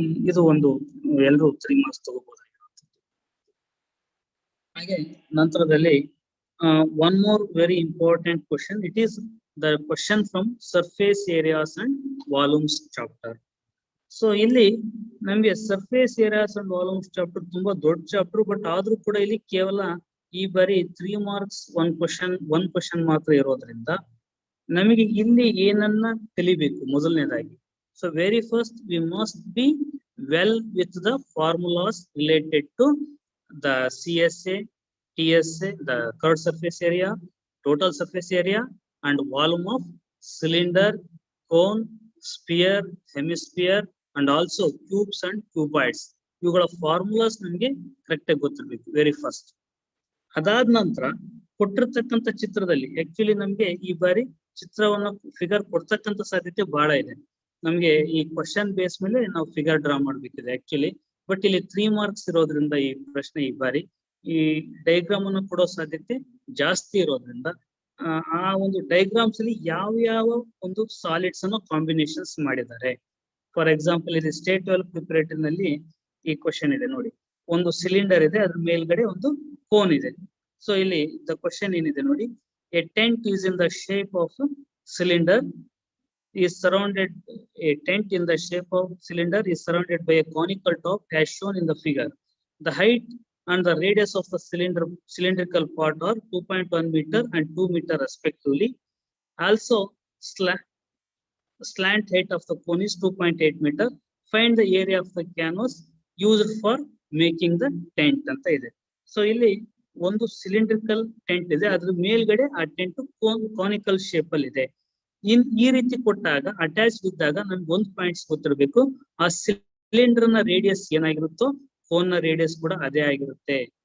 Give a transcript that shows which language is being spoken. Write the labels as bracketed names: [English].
[Kannada] ಇದು ಒಂದು ಎಲ್ಲರೂ 3 marks ತಗೋಬಹುದಾಗಿರುವಂಥದ್ದು. ಹಾಗೆ ನಂತರದಲ್ಲಿ [English] One more very important question, it is the question from surface areas and volumes chapter. [Kannada] So ಇಲ್ಲಿ ನಮ್ಗೆ surface areas and volumes chapter ತುಂಬಾ ದೊಡ್ಡ ಚಾಪ್ಟರ್, ಬಟ್ ಆದ್ರೂ ಕೂಡ ಇಲ್ಲಿ ಕೇವಲ ಈ ಬಾರಿ 3 ಮಾರ್ಕ್ಸ್ ಒನ್ ಕ್ವಶನ್ ಮಾತ್ರ ಇರೋದ್ರಿಂದ ನಮಗೆ ಇಲ್ಲಿ ಏನನ್ನ ಕಲಿಬೇಕು ಮೊದಲನೇದಾಗಿ. [English] So very first we must be well with the formulas related to the CSA, TSA, the curved surface area, total surface area, and volume of cylinder, cone, sphere, hemisphere, and also cubes and cuboids. [Kannada] ಇವುಗಳ formulas ನಮಗೆ correct ಆಗಿ ಗೊತ್ತಿರ್ಬೇಕು [English] Very first. [Kannada] ಅದಾದ ನಂತರ ಕೊಟ್ಟಿರ್ತಕ್ಕಂಥ ಚಿತ್ರದಲ್ಲಿ actually ನಮ್ಗೆ ಈ ಬಾರಿ ಚಿತ್ರವನ್ನ ಫಿಗರ್ ಕೊಡ್ತಕ್ಕಂಥ ಸಾಧ್ಯತೆ ಬಹಳ ಇದೆ. ನಮ್ಗೆ ಈ ಕ್ವಶನ್ ಬೇಸ್ ಮೇಲೆ ನಾವು ಫಿಗರ್ ಡ್ರಾ ಮಾಡ್ಬೇಕಿದೆ ಆಕ್ಚುಲಿ. ಬಟ್ ಇಲ್ಲಿ 3 ಮಾರ್ಕ್ಸ್ ಇರೋದ್ರಿಂದ ಈ ಪ್ರಶ್ನೆ ಈ ಬಾರಿ ಈ ಡೈಗ್ರಾಮ್ ಅನ್ನು ಕೊಡೋ ಸಾಧ್ಯತೆ ಜಾಸ್ತಿ ಇರೋದ್ರಿಂದ ಆ ಒಂದು ಡೈಗ್ರಾಮ್ಸ್ ಅಲ್ಲಿ ಯಾವ ಒಂದು ಸಾಲಿಡ್ಸ್ ಅನ್ನು ಕಾಂಬಿನೇಷನ್ಸ್ ಮಾಡಿದ್ದಾರೆ. ಫಾರ್ ಎಕ್ಸಾಂಪಲ್ ಇದು ಸ್ಟೇಟ್ ಲೆವೆಲ್ ಪ್ರಿಪರೇಟರಿ ನಲ್ಲಿ ಈ ಕ್ವಶನ್ ಇದೆ ನೋಡಿ. ಒಂದು ಸಿಲಿಂಡರ್ ಇದೆ, ಅದ್ರ ಮೇಲ್ಗಡೆ ಒಂದು ಕೋನ್ ಇದೆ. [English] so ಇಲ್ಲಿ the question [Kannada] ಏನಿದೆ ನೋಡಿ, [English] A tent is in the shape of cylinder is surrounded, a tent in the shape of cylinder is surrounded by a conical top as shown in the figure. The height and the radius of the cylindrical part are 2.1 meter and 2 meter respectively. Also slant height of the cone is 2.8 meter. Find the area of the canvas used for making the tent [Kannada] anta ide. So illi ಒಂದು cylindrical tent ಇದೆ, ಅದ್ರ ಮೇಲ್ಗಡೆ ಆ tent conical shape ಅಲ್ಲಿ ಇದೆ. ಈ ರೀತಿ ಕೊಟ್ಟಾಗ ಅಟ್ಯಾಚ್ ಇದ್ದಾಗ ನಮ್ಗೆ ಒಂದು ಪಾಯಿಂಟ್ಸ್ ಗೊತ್ತಿರಬೇಕು, ಆ ಸಿಲಿಂಡರ್ ನ ರೇಡಿಯಸ್ ಏನಾಗಿರುತ್ತೋ ಕೋನ್ ನ ರೇಡಿಯಸ್ ಕೂಡ ಅದೇ ಆಗಿರುತ್ತೆ.